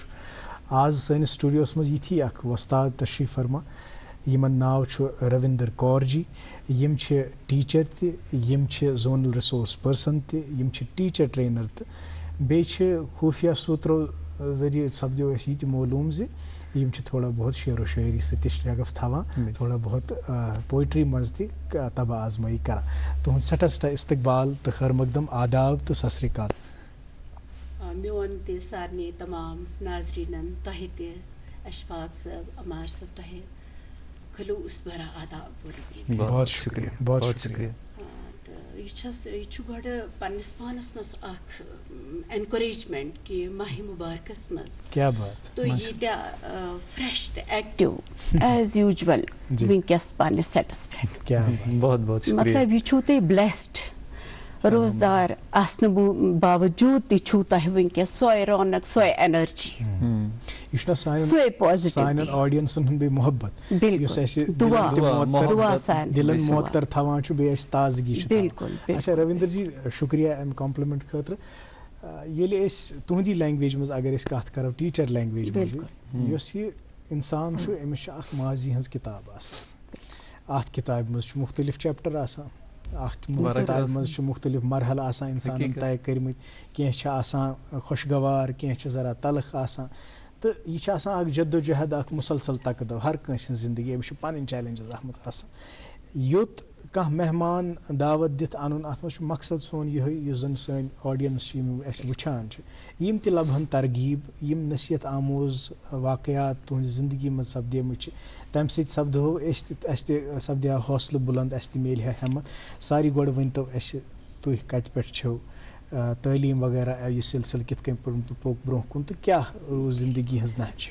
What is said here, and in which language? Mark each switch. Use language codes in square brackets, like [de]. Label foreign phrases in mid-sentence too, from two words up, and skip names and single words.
[ks] آز سٲنِس سٹوڈیوس منٛز یِتھی اکھ وۄستاد تشریٖف فرما یِمن ناو چھُ روِندر کور جی. یِم چھِ ٹیٖچر تہِ یِم چھِ [en] zonal resource person [ks] تہِ یِم چھِ [en] teacher trainer [ks] تہٕ بیٚیہِ چھِ خوٗفیہ صوٗترو ذٔریعہٕ سپدیو اَسہِ یہِ تہِ معلوٗم زِ یِم چھِ تھوڑا بہت شعر و شٲعری سۭتۍ تہِ شگف تھاوان تھوڑا بہت پویٹری منٛز تہِ طبع آزمٲیی کران. تُہُنٛد سٮ۪ٹھاہ سٮ۪ٹھاہ استقبال تہٕ خٲر مقدم آداب تہٕ [pa] ست سری اکال. [ks] میون تہِ سارنٕے تمام ناظریٖنن تۄہہِ تہِ اشفاق صٲب عمار صٲب تۄہہِ خلوٗص بھرا آداب. [ur] بہت شکریہ بہت شکریہ. [ks] تہٕ یہِ چھُ گۄڈٕ پننِس پانس منٛز اکھ اینکوریجمنٹ کہِ ماہِ مُبارکس منٛز کیٛاہ بات تُہۍ ییٖتیٛاہ فرٛٮ۪ش تہٕ ایکٹِو [en] as usual [ks] وٕنکٮ۪س پننِس سیٹس پٮ۪ٹھ. [ur] بہت بہت شکریہ. [ks] مطلب یہِ چھُو تُہۍ بلیسڈ روزدار آسنہٕ باوجوٗد تہِ چھُو تۄہہِ وٕنکٮ۪س سۄے رونق سۄے اینرجی یہ چھُنہ سۄے پازِٹِو سانٮ۪ن آڈینسن ہُنٛد بیٚیہِ محبت یُس اَسہِ دِلن معطر تھاوان چھُ بیٚیہِ اَسہِ تازگی چھُ. بالکل. اچھا روِندر جی شُکریہ امہِ کمپلمنٹ خٲطرٕ. ییٚلہِ أسۍ تُہنٛدی لینگویج منٛز اگر أسۍ کتھ کرو [en] teacher language [ks] منٛز یۄس یہِ انسان چھُ أمِس چھِ اکھ ماضی ہٕنٛز کِتاب آسان. اتھ کِتابہِ منٛز چھُ مختلف چیپٹر آسان اتھ کِتابہِ منٛز چھُ مختلف مرحلہٕ آسان انسانن طے کٔرمٕتۍ. کینٛہہ چھِ آسان خۄشگوار کینٛہہ چھِ ذرا تلخ آسان تہٕ یہِ چھِ آسان اکھ جدوجہد اکھ مُسلسل تقدو ہر کٲنٛسہِ ہٕنٛز زندگی أمِس چھِ پنٕنۍ چیلنجز اتھ منٛز آسان. یوت کانٛہہ مہمان دعوت دِتھ اَنُن اَتھ منٛز چھُ مقصد سون یِہوٚے یُس زَن سٲنۍ آڈینس چھِ یِم اَسہِ وٕچھان چھِ یِم تہِ لبہن ترغیٖب یِم نصیحت آموز واقعات تُہنٛزِ زندگی منٛز سپدیمٕتۍ چھِ تَمہِ سۭتۍ سپدہو اَسہِ تہِ سپدیٛا حوصلہٕ بُلنٛد اَسہِ تہِ میلہِ ہا ہٮ۪مت ساروی گۄڈٕ ؤنۍتو اَسہِ تُہۍ کَتہِ پٮ۪ٹھ چھِو تعلیٖم وغیرہ یہِ سلسلہٕ کِتھ کٔنۍ پوٚک برونٛہہ کُن تہٕ کیٛاہ روٗز زندگی ہٕنٛز نہج؟